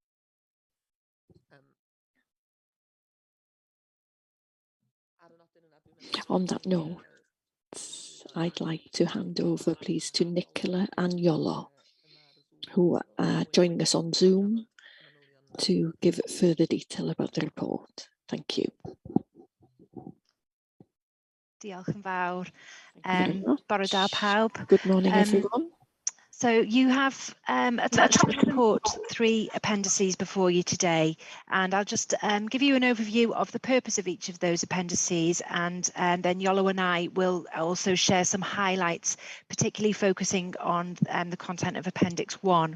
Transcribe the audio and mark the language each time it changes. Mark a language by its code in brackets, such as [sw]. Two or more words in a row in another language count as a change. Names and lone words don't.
[en] On that note, I'd like to hand over, please, to Nicola and Yolo, who are joining us on Zoom to give further detail about the report. Thank you. [cy] Diolch yn fawr. [en] Thank you very much. [cy] Bore da pawb. [en] Good morning, everyone. So you have attached to the report 3 appendices before you today, and I'll just give you an overview of the purpose of each of those appendices, and then Yolo and I will also share some highlights, particularly focusing on the content of Appendix 1.